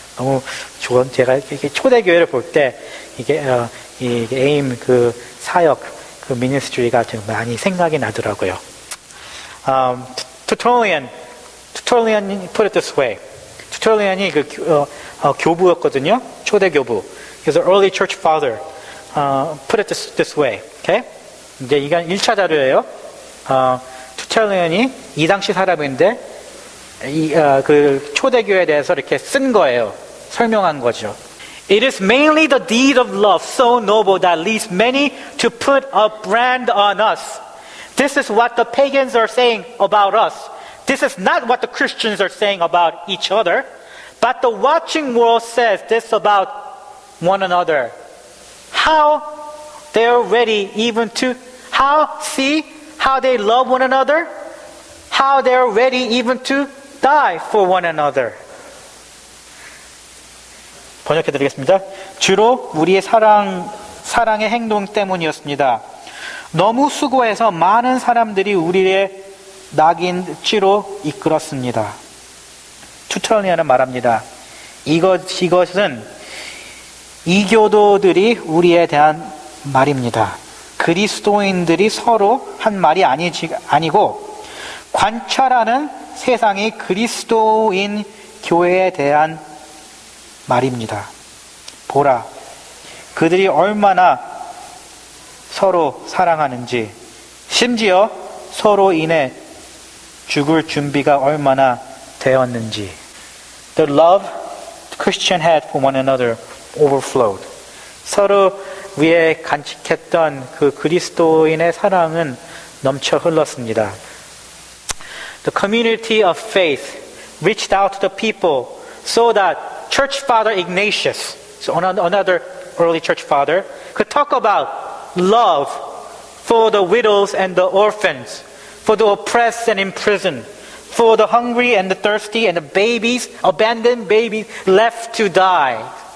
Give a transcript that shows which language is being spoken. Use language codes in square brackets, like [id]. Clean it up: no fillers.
[ko] 너무 좋은, 제가 이렇게 초대교회를 볼 때 이게 AIM 그 사역, 그 미니스트리가 좀 많이 생각이 나더라고요. [en] Tertullian put it this way. [ko] Tertullian이 교부였거든요. 초대 교부. [en] He's an early church father. Put it this way. Okay? [ko] 이제 이건 1차 자료예요. Tertullian이 이 당시 사람인데 그 초대교회에 대해서 이렇게 쓴 거예요. 설명한 거죠. [en] It is mainly the deed of love so noble that leads many to put a brand on us. This is what the pagans are saying about us. This is not what the Christians are saying about each other. But the watching world says this about one another. How they're ready even to, see how they love one another? How they're ready even to die for one another. [ko] 번역해 드리겠습니다. 주로 우리의 사랑의 행동 때문이었습니다. 너무 수고해서 많은 사람들이 우리의 낙인치로 이끌었습니다. 투털리안은 말합니다. 이것은 이교도들이 우리에 대한 말입니다. 그리스도인들이 서로 한 말이 아니고 관찰하는 세상이 그리스도인 교회에 대한 말입니다. 보라, 그들이 얼마나 서로 사랑하는지, 심지어 서로 인해 죽을 준비가 얼마나 되었는지. [en] The love Christian had for one another overflowed. [ko] 서로 위에 간직했던 그 그리스도인의 사랑은 넘쳐 흘렀습니다. [en] The community of faith reached out to the people so that Church Father Ignatius, so another early church father, could talk about love for the widows and the orphans, for the oppressed and imprisoned, for the hungry and the thirsty and the babies, abandoned babies left to die.